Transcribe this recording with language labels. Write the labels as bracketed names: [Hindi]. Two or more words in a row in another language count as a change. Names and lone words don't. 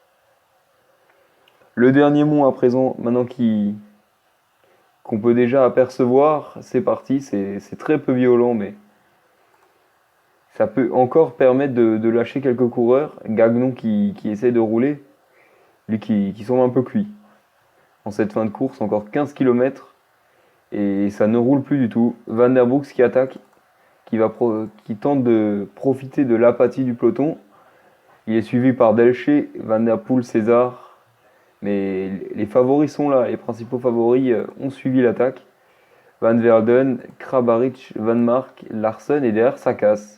[French] Le dernier mont à présent, maintenant qu'on peut déjà apercevoir, c'est parti, c'est très peu violent, mais ça peut encore permettre de lâcher quelques coureurs. Gagnon qui essaie de rouler, lui qui semble un peu cuit. En cette fin de course, encore 15 km, et ça ne roule plus du tout. Van der Broeks qui attaque, qui tente de profiter de l'apathie du peloton. Il est suivi par Delche, Van der Poel, César. Mais les favoris sont là, les principaux favoris ont suivi l'attaque. Van Verden, Kramaric, Van Mark, Larsen et derrière ça casse.